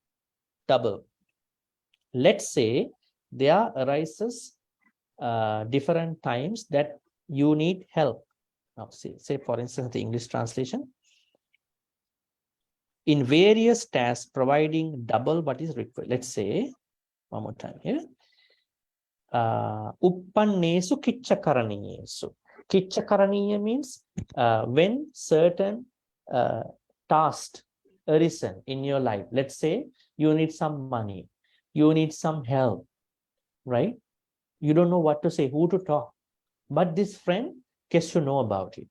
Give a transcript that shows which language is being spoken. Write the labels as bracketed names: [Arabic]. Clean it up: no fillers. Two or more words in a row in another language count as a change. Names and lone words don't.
[English] Let's say there arises different times that you need help. Now, say for instance, the English translation. In various tasks, providing double what is required. Let's say, one more time here. [Pali] Uppannesu Kichchakaraniyesu. [English] Kichchakaraniya means when certain tasks arisen in your life, let's say you need some money, you need some help, right? You don't know what to say, who to talk, but this friend gets to know about it.